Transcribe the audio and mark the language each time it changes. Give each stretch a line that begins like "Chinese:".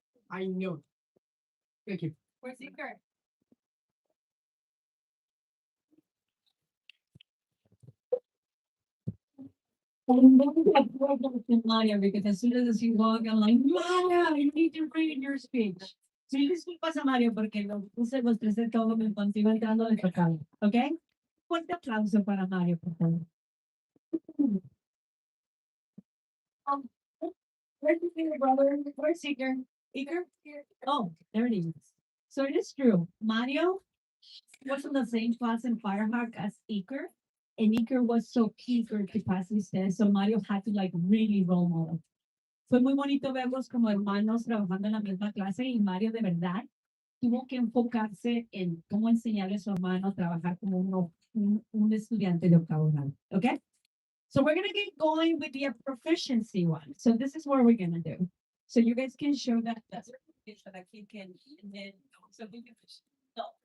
English: I know. Thank you. Where's Iker? I'm going to applaud Dr. Maya because as soon as he walked, I'm like, Maya, you need to read your speech.
Spanish: So disculpas a Mario porque lo puse los tres de todo me consigo entrando de pecado. ¿Ok? Fuerte aplauso para Mario, por favor.
English: Um, where's your favorite brother? Where's Iker? Iker? Oh, there it is. So it is true. Mario was in the same class in Firehawk as Iker, and Iker was so eager to pass his test, so Mario had to like really role model.
Spanish: Fue muy bonito verlos como hermanos trabajando en la misma clase y Mario de verdad tuvo que enfocarse en cómo enseñarle a su hermano a trabajar como un estudiante de octavo grado.
English: Okay? So we're going to get going with the proficiency one. So this is what we're going to do. So you guys can show that that's so that he can, and then so we can no.